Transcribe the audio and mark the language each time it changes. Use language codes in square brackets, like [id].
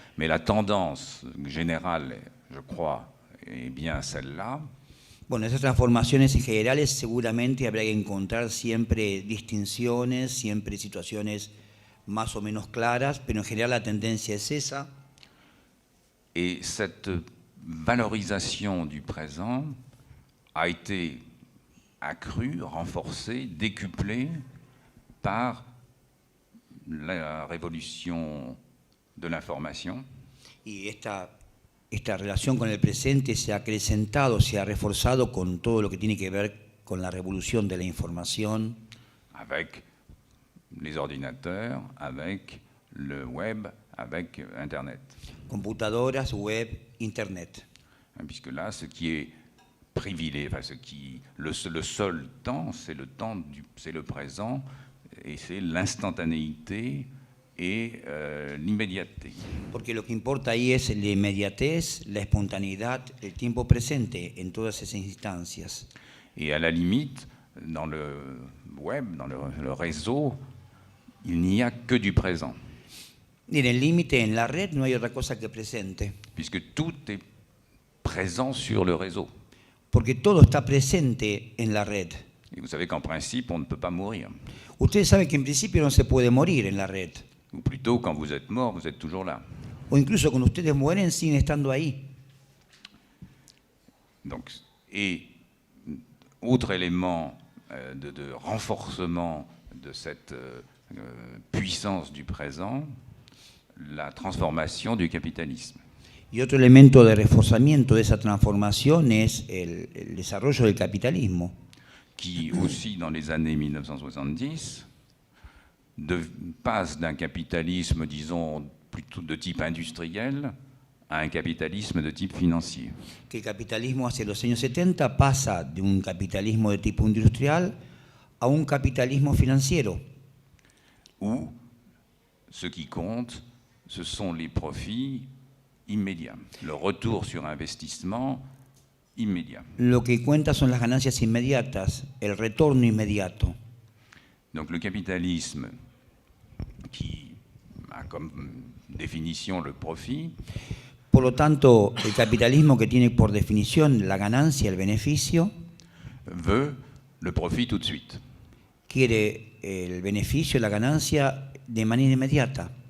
[fr] Mais la tendance générale, je crois, est bien celle-là. [es] Bueno, esas transformaciones generales seguramente habrá que encontrar siempre distinciones, siempre situaciones más o menos claras, pero en general la tendencia es esa. [fr] Et cette valorisation du présent a été accrue, renforcée, décuplée par la révolution de l'information. [es] Y esta relación con el presente se ha acrecentado, se ha reforzado con todo lo que tiene que ver con la revolución de la información. [fr] Avec les ordinateurs, avec le web, avec Internet. [es] Computadoras, web, Internet. [fr] Puisque là, ce qui est privilégié, enfin, le seul temps, c'est le présent, et c'est l'instantanéité et l'immédiateté. [es] Porque lo que importa ahí es la inmediatez, la espontaneidad, el tiempo presente en todas esas instancias. [fr] Et à la limite, dans le web, dans le réseau, il n'y a que du présent. [es] Y en el límite, en la red, no hay otra cosa que presente. [fr] Puisque tout est présent sur le réseau. [es] Porque todo está presente en la red. [fr] Et vous savez qu'en principe, on ne peut pas mourir. [es] Ustedes saben que en principio no se puede morir en la red. [fr] Ou plutôt, quand vous êtes mort, vous êtes toujours là. [es] O incluso cuando ustedes mueren siguen estando ahí. [fr] Donc, et autre élément de renforcement de cette puissance du présent, la transformation du capitalisme. [es] Y otro elemento de reforzamiento de esa transformación es el desarrollo del capitalismo, [fr] Qui aussi, dans les années 1970, passe d'un capitalisme, disons, plutôt de type industriel à un capitalisme de type financier. [es] que el capitalismo hacia los años 70 pasa de un capitalismo de tipo industrial a un capitalismo financiero, [fr] Où ce qui compte, ce sont les profits immédiats, le retour sur investissement immédiat. [es] Lo que cuenta son las ganancias inmediatas, el retorno inmediato. [fr] Donc le capitalisme qui a comme définition le profit, [es] Por lo tanto, el capitalismo que tiene por definición la ganancia, el beneficio, [fr] veut le profit tout de suite. [es] quiere el beneficio, la ganancia de manera inmediata.